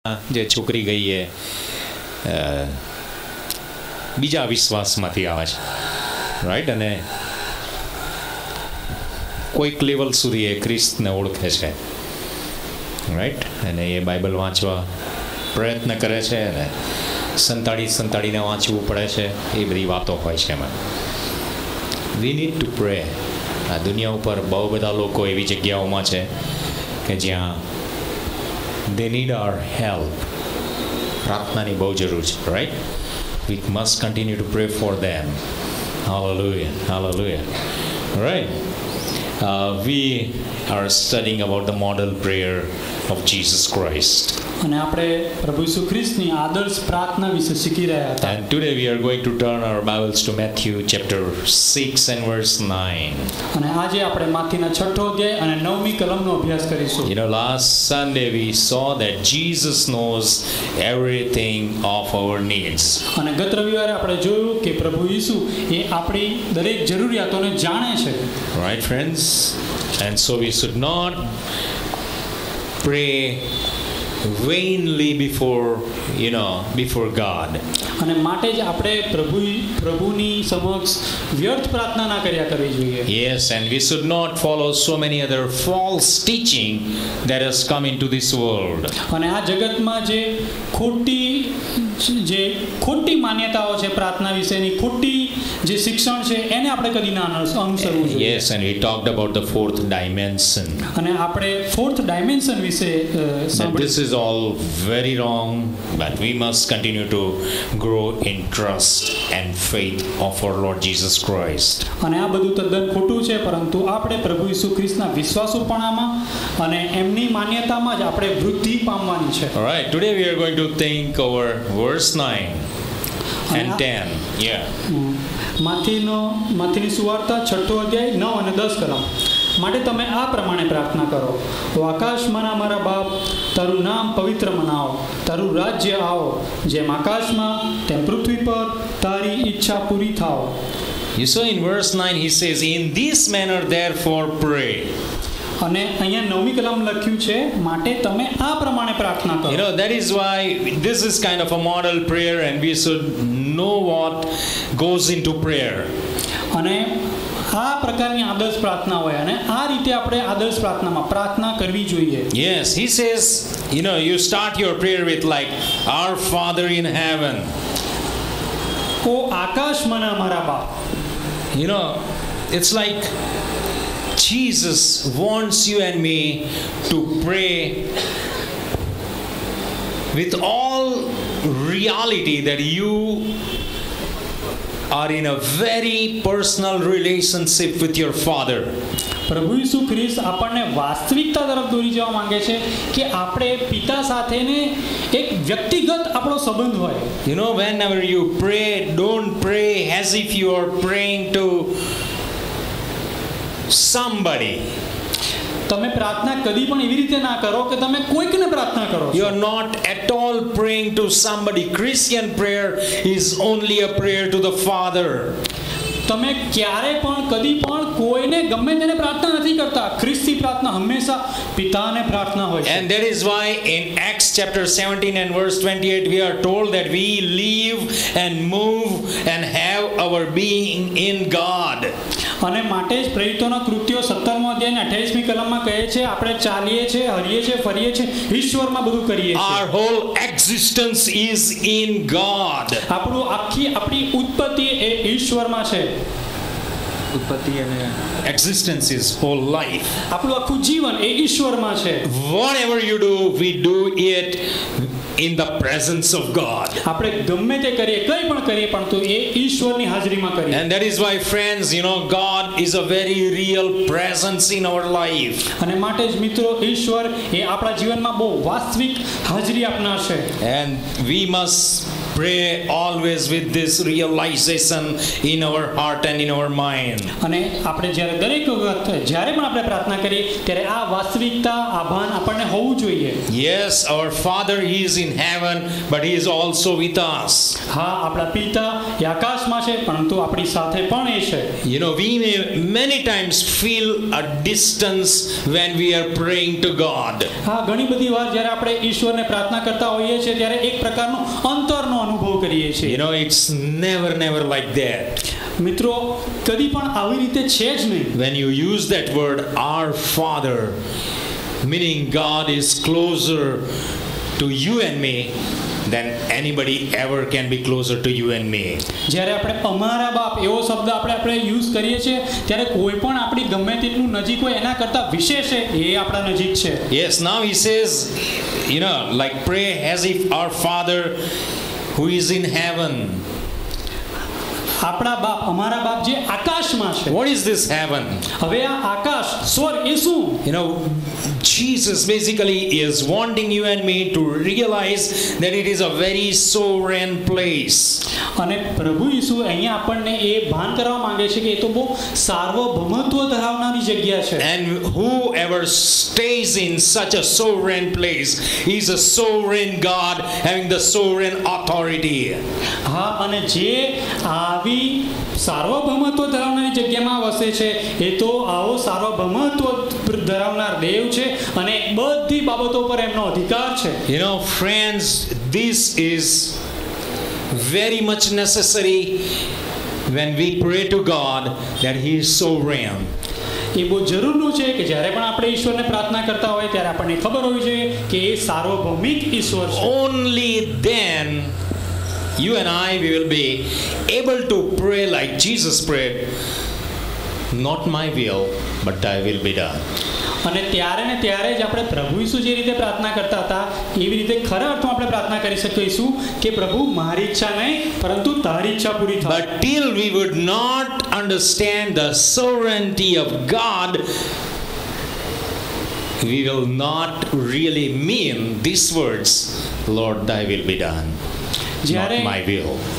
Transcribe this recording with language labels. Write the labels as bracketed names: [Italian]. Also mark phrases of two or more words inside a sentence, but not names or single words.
[Gujarati] જે છોકરી ગઈ એ બીજા વિશ્વાસમાંથી આવે છે, રાઈટ, અને કોઈક લેવલ સુધી એ ખ્રિસ્તને ઓળખે છે, રાઈટ, અને એ બાઇબલ વાંચવા પ્રયત્ન કરે છે અને સંતાડીને વાંચવું પડે છે, એ બધી વાતો હોય છે એમાં. [English] We need to pray. [Gujarati] આ દુનિયા ઉપર બહુ બધા લોકો એવી જગ્યાઓમાં છે કે જ્યાં [English] they need our help. [Gujarati] પ્રાર્થનાની બહુ જરૂર છે, [English] right? We must continue to pray for them. Hallelujah, hallelujah. Right? We are studying about the model prayer of Jesus Christ. [Gujarati] અને આપણે પ્રભુ ઈસુ ખ્રિસ્તની આદર્શ પ્રાર્થના વિશે શીખી રહ્યા હતા. [English] And today we are going to turn our Bibles to Matthew chapter 6 and verse 9. [Gujarati] અને આજે આપણે માથીના 6ઠો અધ્યાય અને 9મી કલમનો અભ્યાસ કરીશું. [English] You know, last Sunday we saw that Jesus knows everything of our needs. [Gujarati] અને ગત રવિવારે આપણે જોયું કે પ્રભુ ઈસુ એ આપણી દરેક જરૂરિયાતોને જાણે છે. [English] Right, friends? And so we should not pray vainly before God. [Gujarati] અને માટે જ આપણે પ્રભુની સમક્ષ વ્યર્થ પ્રાર્થના ના કર્યા કરવી જોઈએ. [English] Yes, and we should not follow so many other false teaching that has come into this world. [Gujarati] અને આ જગતમાં જે ખોટી માન્યતાઓ છે પ્રાર્થના વિશેની, ખોટી જે શિક્ષણ છે એને આપણે કદી ના અનુસરવું જોઈએ. [English] Yes, and we talked about the fourth dimension. [Gujarati] અને આપણે [English] fourth dimension [Gujarati] વિશે [English] that this is all very wrong, but we must continue to grow in trust and faith of our Lord Jesus Christ. [Gujarati] અને આ બધું તદ્દન ખોટું છે, પરંતુ આપણે પ્રભુ ઈસુ ખ્રિસ્તના વિશ્વાસુપણામાં અને એમની માન્યતામાં જ આપણે વૃદ્ધિ પામવાની છે. [English] All right, today we are going to think over verse 9 and 10. Yeah. [Gujarati] માથીની સુવાર્તા 6ઠો અધ્યાય 9 અને 10 કલમ. માટે તમે આ પ્રમાણે પ્રાર્થના કરો: ઓ આકાશમાંના મારા બાપ, તારું નામ પવિત્ર મનાવો, તારું રાજ્ય આવો, જેમ આકાશમાં તેમ પૃથ્વી પર તારી ઈચ્છા પૂરી થાઓ. [English] You saw in verse 9 he says, in this manner therefore pray. [Gujarati] અને અહીંયા 9મી કલમ લખ્યું છે, માટે તમે આ પ્રમાણે પ્રાર્થના કરો. [English] You know, that is why this is kind of a model prayer, and we should know what goes into prayer. [Gujarati] અને આ પ્રકારની આદર્શ પ્રાર્થના હોય અને આ રીતે આપણે આદર્શ પ્રાર્થનામાં પ્રાર્થના કરવી જોઈએ. [English] Yes, he says, you know, you start your prayer with like, our Father in heaven. [Gujarati] ઓ આકાશમાંના મારા બાપ. [English] You know, it's like Jesus wants you and me to pray with all reality that you are in a very personal relationship with your Father. [Gujarati] પ્રભુ ઈસુ ખ્રિસ્ત આપણને વાસ્તવિકતા તરફ દોરી જવા માંગે છે કે આપણે પિતા સાથેને એક વ્યક્તિગત આપણો સંબંધ હોય. [English] You know, whenever you pray, don't pray as if you are praying to somebody. [Gujarati] તમે પ્રાર્થના કદી પણ એવી રીતે ના કરો કે તમે કોઈકને પ્રાર્થના કરો. [English] You are not at all praying to somebody. Christian prayer is only a prayer to the Father. [Gujarati] તમે ક્યારે પણ કદી પણ કોઈને ગમે તેને પ્રાર્થના નથી કરતા. ખ્રિસ્તી પ્રાર્થના હંમેશા પિતાને પ્રાર્થના હોય છે. [English] And that is why in Acts chapter 17 and verse 28 we are told that we live and move and have our being in God. [Gujarati] અને માટે જ પ્રેરિતોના કૃત્યો 17મો અધ્યાય 28મી કલમમાં કહે છે, આપણે ચાલીએ છે, હરીએ છે, ફરીએ છે, ઈશ્વરમાં બધું કરીએ છે. [English] Our whole existence is in God. [Gujarati] આપણી ઉત્પત્તિ એ ઈશ્વરમાં છે. ઉત્પત્તિ અને [English] existence is whole life. [Gujarati] આપણું આખું જીવન એ ઈશ્વરમાં છે. [English] Whatever you do, we do it in the presence of God. [Gujarati] આપણે ગમે તે કરીએ, કંઈ પણ કરીએ, પણ તો એ ઈશ્વરની હાજરીમાં કરીએ. [English] And that is why, friends, you know, God is a very real presence in our life. [Gujarati] અને માટે જ મિત્રો, ઈશ્વર એ આપણા જીવનમાં બહુ વાસ્તવિક હાજરી આપનાર છે. [English] And we must Pray always with this realization in our heart and in our mind. [Gujarati] અને આપણે જ્યારે દરેક વખત જ્યારે પણ આપણે પ્રાર્થના કરીએ ત્યારે આ વાસ્તવિકતા આ ભાન આપણને હોવું જોઈએ. [English] Yes, our Father, He is in heaven, but He is also with us. [Gujarati] હા, આપણા પિતા એ આકાશમાં છે પરંતુ આપણી સાથે પણ એ છે. [English] You know, we may many times feel a distance when we are praying to God. [Gujarati] હા, ઘણી બધી વાર જ્યારે આપણે ઈશ્વરને પ્રાર્થના કરતા હોઈએ છીએ ત્યારે એક પ્રકારનો અંતરનો અનુભવ કરીએ છીએ. [English] You know, it's never like that. [Gujarati] મિત્રો, કદી પણ આવી રીતે છે જ નહીં. [English] When you use that word, our Father, meaning God is closer to you and me than anybody ever can be closer to you and me. [Gujarati] જ્યારે આપણે અમારા બાપ એવો શબ્દ આપણે યુઝ કરીએ છીએ ત્યારે કોઈ પણ આપણી ગમે તેટલું નજીક હોય એના કરતા વિશેષ છે એ આપણા નજીક છે. [English] Yes, now he says, you know, like pray as if our Father who is in heaven. [Gujarati] આપણા બાપ, અમારા બાપ જે આકાશમાં છે. [English] What is this heaven? [Gujarati] હવે આ આકાશ, સ્વર્ગ એ શું? [English] You know, Jesus basically is wanting you and me to realize that it is a very sovereign place. [Gujarati] અને પ્રભુ ઈસુ અહીંયા આપણને એ ભાન કરવા માંગે છે કે એ તો બહુ સાર્વભૌમત્વ ધરાવનારી જગ્યા છે. [English] And whoever stays in such a sovereign place is a sovereign God having the sovereign authority. [Gujarati] હા, અને જે આવી સાર્વભૌમત્વ ધરાવનારી જગ્યામાં વસે છે એ તો આવો સાર્વભૌમત્વ ધરાવનાર દેવ છે અને બધી બાબતો પર એમનો અધિકાર છે. [English] You know, friends, this is very much necessary when we pray to God that He is sovereign. [Gujarati] એ બહુ જરૂરનું છે કે જ્યારે પણ આપણે ઈશ્વરને પ્રાર્થના કરતા હોય ત્યારે આપણને ખબર હોવી જોઈએ કે એ સાર્વભૌમિક ઈશ્વર છે. [English] Only then you and I, we will be able to pray like Jesus prayed, not my will, but thy will be done. [Gujarati] અને ત્યારે ને ત્યારે જ આપણે પ્રભુ ઈસુ જે રીતે પ્રાર્થના કરતા હતા એવી રીતે ખરા અર્થમાં આપણે પ્રાર્થના કરી શકીશું કે પ્રભુ મારી ઈચ્છા નહીં પરંતુ તારી ઈચ્છા પૂરી થાય. [English] But till we would not understand the sovereignty of God, we will not really mean these words, Lord, thy will be done, not my will.